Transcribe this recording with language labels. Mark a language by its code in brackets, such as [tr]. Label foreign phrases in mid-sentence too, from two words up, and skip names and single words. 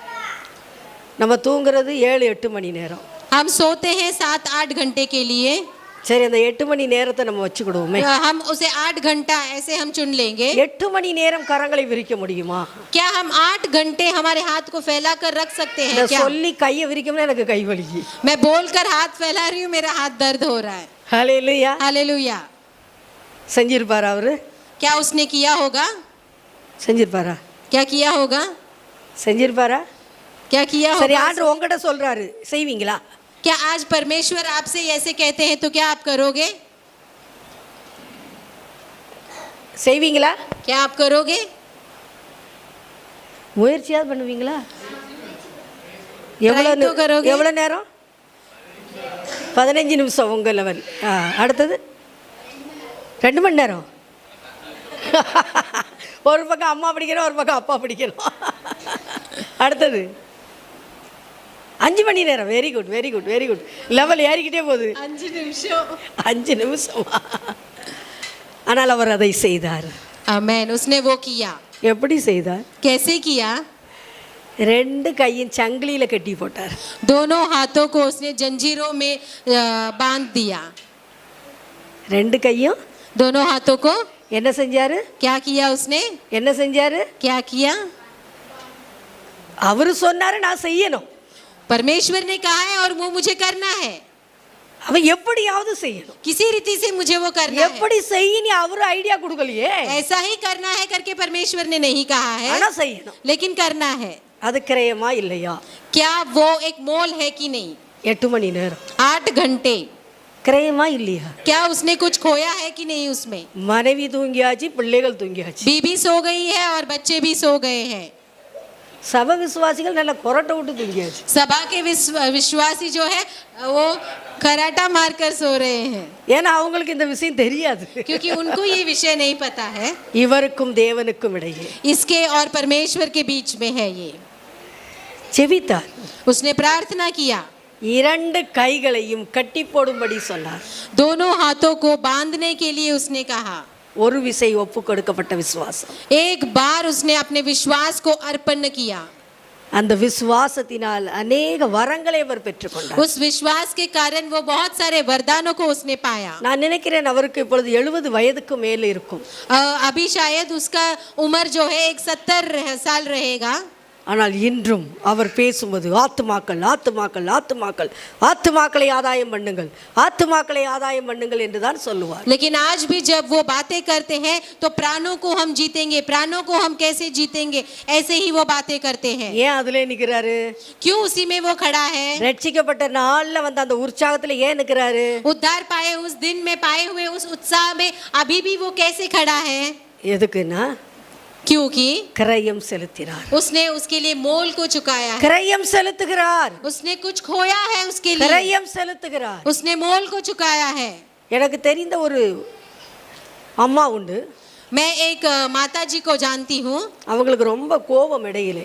[ta] நம்ம தூங்குறது 7-8 மணி நேரம். [hi] हम सोते हैं 7-8 घंटे के लिए। [ta] சரி, அந்த 8 மணி நேரத்தை நம்ம வச்சுக்கிடுவோமே. [hi] हम उसे 8 घंटा ऐसे हम चुन लेंगे. [ta] 8 மணி நேரம் கரங்களை விரிக்க முடியுமா? [hi] क्या हम 8 घंटे हमारे हाथ को फैला कर रख सकते हैं [ta] இந்த [hi] क्या? [ta] சொல்லி கையை விரிக்கணும்னா எனக்கு கை வலிக்கு. [hi] मैं बोलकर हाथ फैला रही हूँ, मेरा हाथ दर्द हो रहा है. [ta] ஹல்லேலூயா. [hi] हालेलुया. [ta] செஞ்சிருப்பாரா அவரு? [hi] क्या उसने किया होगा? [ta] செஞ்சிருப்பாரா? [hi] क्या किया होगा? [ta] செஞ்சிருப்பாரா? [hi] क्या किया [ta] சரி, [hi] होगा? [ta] ஆண்டவர் உங்ககிட்ட சொல்றாரு, செய்வீங்களா? [hi] क्या आज परमेश्वर आपसे ऐसे कहते हैं तो क्या आप करोगे? [ta] செய்வீங்களா? [hi] क्या आप करोगे? [ta] முயற்சியாவது பண்ணுவீங்களா? [en] Try to करोगे? [ta] எவ்வளோ நேரம்? 15 நிமிஷம் உங்கள் லெவல். அடுத்தது 2 மணி நேரம். ஒரு பக்கம் அம்மா பிடிக்கணும், ஒரு பக்கம் அப்பா பிடிக்கணும். அடுத்தது 5 மணி நேரம். [en] very good, very good, very good. [ta] லெவல் ஏறிக்கிட்டே போகுது. 5 நிமிஷம். 5 நிமிஷம். ஆனால் அவர் அதை செய்தார். [hi] आमेन. उसने वो किया. [ta] எப்படி செய்தார்? [hi] कैसे किया? [ta] 2 கையும் சங்கிலியில கட்டி போட்டார். [hi] दोनों हाथों को उसने जंजीरों में बांध दिया. [ta] 2 கையும் [hi] दोनों हाथों को [ta] என்ன செஞ்சாரு? [hi] क्या किया उसने? [ta] என்ன செஞ்சாரு? [hi] क्या किया? [ta] அவரு சொன்னாரு, நான் செய்யணும். [hi] परमेश्वर ने कहा है और वो मुझे करना है. [ta] அவன் எப்படியாவது செய்யணும். [hi] किसी रीति से मुझे वो करना है. [ta] எப்படி செய்யணும் அவரு ஐடியா கொடுக்கலையே. [hi] ऐसा ही करना है करके परमेश्वर ने नहीं कहा है, [ta] ஆனா செய்யணும். [hi] लेकिन करना है. [ta] அது கிரயமா இல்லையா? [hi] क्या वो एक मोल है कि नहीं? [ta] 8 மணி நேரம் [hi] 8 घंटे. [ta] கிரயமா இல்லையா? [hi] क्या उसने कुछ खोया है कि नहीं उसमें? [ta] மனைவி தூங்கியாச்சு, பிள்ளைகள் தூங்கியாச்சு. [hi] बीबी सो गई है और बच्चे भी सो गए हैं. [ta] சபை விசுவாசிகள் நல்ல கொரட்டை விட்டு தூங்கியாச்சு. [hi] सभा के विश्वासी जो है वो खराटा मारकर सो रहे हैं, [ta] ஏன்னா அவங்களுக்கு இந்த விஷயம் தெரியாது. [hi] क्योंकि उनको ये विषय नहीं पता है. [ta] இவருக்கும் தேவனுக்கும் இடையே [hi] इसके और परमेश्वर के बीच में है ये. [ta] செபித்தார். [hi] उसने प्रार्थना किया. [ta] 2 கைகளையும் கட்டி போடும்படி சொன்னார். [hi] दोनों हाथों को बांधने के लिए उसने कहा. [ta] ஒரு விசை ஒப்பு கொடுக்கப்பட்ட விசுவாசம். [hi] एक बार उसने अपने विश्वास को अर्पण किया. [ta] அந்த விசுவாசத்தினால் अनेक வரங்களை அவர் பெற்றுக்கொண்டார். [hi] उस विश्वास के कारण वो बहुत सारे वरदानों को उसने पाया. [ta] நான் நினைக்கிறேன் அவருக்கு இப்பொழுது 70 வயதுக்கு மேல இருக்கும். [hi] अभी शायद उसका उम्र जो है 70 साल रहेगा. [ta] ஆனால் இன்றும் அவர் பேசும்போது ஆத்துமாக்கள் ஆத்துமாக்கள் ஆத்துமாக்கள் ஆத்துமாக்களை ஆதாயம் பண்ணுங்கள், ஆத்துமாக்களை ஆதாயம் பண்ணுங்கள் என்று தான் சொல்லுவார். [hi] लेकिन आज भी जब वो बातें करते हैं तो प्राणों को हम जीतेंगे, प्राणों को हम कैसे जीतेंगे, ऐसे ही वो बातें करते हैं. [ta] ஏன் அதிலே நிற்கிறாரு? [hi] क्यों उसी में वो खड़ा है? [ta] ரட்சிக்கப்பட்ட நாள்ல வந்து அந்த உற்சாகத்துல ஏன் நிற்கிறாரு? [hi] उद्धार पाए उस दिन में पाए हुए उस उत्साह में अभी भी वो कैसे खड़ा है? [ta] எதுக்குன்னா [hi] क्योंकि [ta] கிரயம் செலுத்தினார். [hi] उसने उसके लिए मोल को चुकाया है. [ta] கிரயம் செலுத்துகிறார். [hi] उसने कुछ खोया है उसके लिए. [ta] கிரயம் செலுத்துகிறார். [hi] उसने मोल को चुकाया है. [ta] எனக்கு தெரிந்த ஒரு அம்மா உண்டு. [hi] मैं एक माता जी को जानती हूँ. [ta] அவங்களுக்கு ரொம்ப கோபம் இடையிலே.